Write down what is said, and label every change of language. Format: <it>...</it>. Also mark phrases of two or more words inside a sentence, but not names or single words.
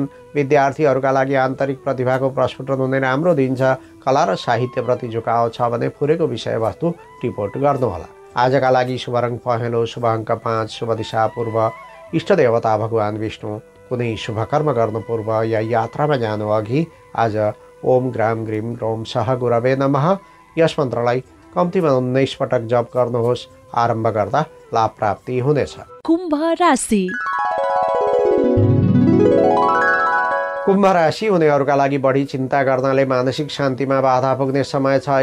<ne>विद्यार्थीहरूका लागि आन्तरिक प्रतिभाको प्रस्फुटन हुने राम्रो दिन छ। कला र साहित्यप्रति झुकाव छ भने फुरेको विषयवस्तु रिपोर्ट गर्नुहोला। आजका लागि शुभ रङ पहेँलो, शुभ अङ्क 5, शुभ दिशा पूर्व, इष्ट देवता भगवान् विष्णु। कुनै शुभ कर्म गर्नु पूर्व या यात्रामा जानु अघि आज</ne> <sa>ओम ग्राम ग्रीम ग्रोम सह गुरवे नमः</sa> <ne>यस मन्त्रलाई कम्तीमा 19 पटक जप गर्नुहोस्। आरम्भ गर्दा लाभ प्राप्ति हुनेछ। कुम्भ राशि। कुम्भ राशि हुनेहरूका लागि बढी चिन्ता गर्नाले मानसिक शान्तिमा बाधा पुग्ने समय छ।</ne>